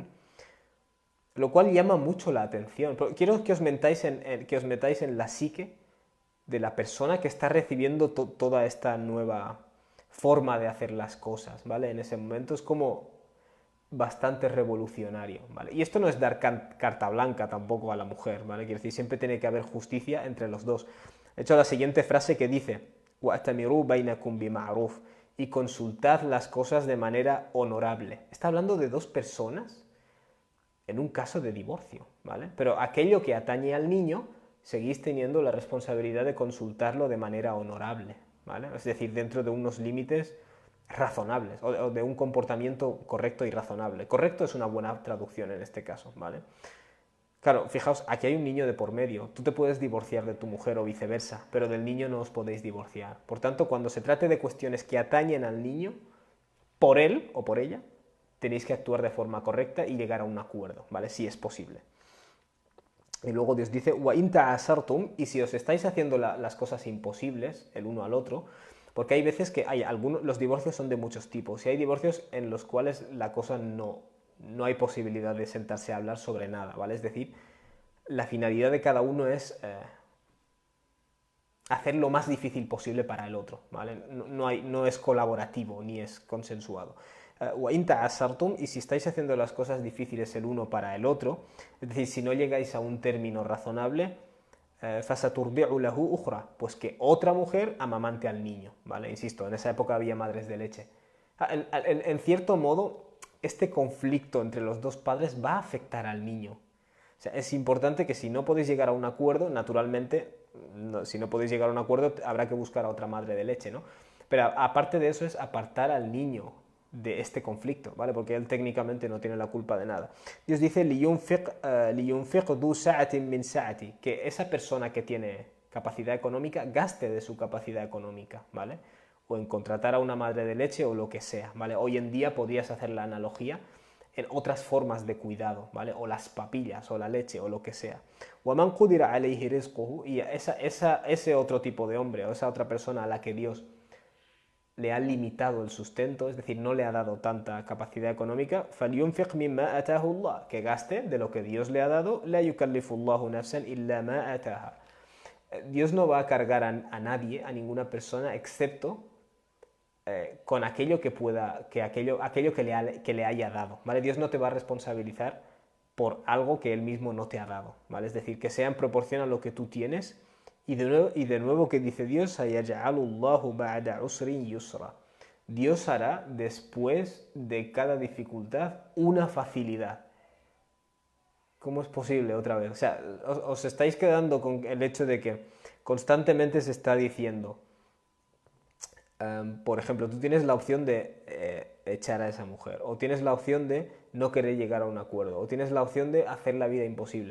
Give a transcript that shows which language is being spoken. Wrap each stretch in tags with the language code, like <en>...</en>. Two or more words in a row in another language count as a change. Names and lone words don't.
<es>Lo cual llama mucho la atención. Pero quiero que os metáis en la psique de la persona que está recibiendo toda esta nueva forma de hacer las cosas, ¿vale? En ese momento es como bastante revolucionario, ¿vale? Y esto no es dar carta blanca tampoco a la mujer, ¿vale? Quiero decir, siempre tiene que haber justicia entre los dos. De hecho, la siguiente frase que dice,</es> <ar>وَأَتَمِرُوا بَيْنَكُمْ بِمَعْرُوفٍ,</ar> <es>y consultad las cosas de manera honorable. Está hablando de dos personas en un caso de divorcio, ¿vale? Pero aquello que atañe al niño, seguís teniendo la responsabilidad de consultarlo de manera honorable, ¿vale? Es decir, dentro de unos límites razonables, o de un comportamiento correcto y razonable. Correcto es una buena traducción en este caso, ¿vale? Claro, fijaos, aquí hay un niño de por medio. Tú te puedes divorciar de tu mujer o viceversa, pero del niño no os podéis divorciar. Por tanto, cuando se trate de cuestiones que atañen al niño, por él o por ella, tenéis que actuar de forma correcta y llegar a un acuerdo, ¿vale? Si es posible. Y luego Dios dice,</es> <ar>وَإِن تَعَسَرْتُمْ,</ar> <es>y si os estáis haciendo las cosas imposibles el uno al otro, porque hay veces que los divorcios son de muchos tipos, y hay divorcios en los cuales la cosa no hay posibilidad de sentarse a hablar sobre nada, ¿vale? Es decir, la finalidad de cada uno es hacer lo más difícil posible para el otro, ¿vale? No es colaborativo ni es consensuado.</es> <ar>وَإِن تَعَسَرْتُمْ,</ar> <es>y si estáis haciendo las cosas difíciles el uno para el otro, es decir, si no llegáis a un término razonable,</es> <ar>فَسَتُرْضِعُ لَهُ أُخْرَى,</ar> <es>pues que otra mujer amamante al niño, ¿vale? Insisto, en esa época había madres de leche. En cierto modo, este conflicto entre los dos padres va a afectar al niño. O sea, es importante que si no podéis llegar a un acuerdo, naturalmente, si no podéis llegar a un acuerdo, habrá que buscar a otra madre de leche, ¿no? Pero aparte de eso es apartar al niño de este conflicto, ¿vale? Porque él técnicamente no tiene la culpa de nada. Dios dice,</es> <ar>لِيُنْفِقْ ذُو سَعَةٍ مِّنْ سَعَتِهِ,</ar> <es>que esa persona que tiene capacidad económica gaste de su capacidad económica, ¿vale? O en contratar a una madre de leche o lo que sea, ¿vale? Hoy en día podrías hacer la analogía en otras formas de cuidado, ¿vale? O las papillas, o la leche, o lo que sea.</es> <ar>وَمَنْ قُدِرَ عَلَيْهِ رِزْقُهُ,</ar> <es>y ese otro tipo de hombre, o esa otra persona a la que Dios le ha limitado el sustento, es decir, no le ha dado tanta capacidad económica,</es> <ar>فَلْيُنْفِقْ مِمَّا أَتَاهُ اللَّهُ,</ar> <es>que gaste de lo que Dios le ha dado,</es> <ar>لَا يُكَلِّفُ اللَّهُ نَفْسًا إِلَّا مَا أَتَاهَا.</ar> <es>Dios no va a cargar a nadie, a ninguna persona, excepto con aquello que pueda, aquello que le haya dado, ¿vale? Dios no te va a responsabilizar por algo que Él mismo no te ha dado, ¿vale? Es decir, que sea en proporción a lo que tú tienes. Y de nuevo que dice Dios,</es> <ar>سَيَجْعَلُ اللَّهُ بَعْدَ عُسْرٍ يُسْرًا.</ar> <es>Dios hará después de cada dificultad una facilidad. ¿Cómo es posible otra vez? O sea, os estáis quedando con el hecho de que constantemente se está diciendo, por ejemplo, tú tienes la opción de echar a esa mujer, o tienes la opción de no querer llegar a un acuerdo, o tienes la opción de hacer la vida imposible.</es>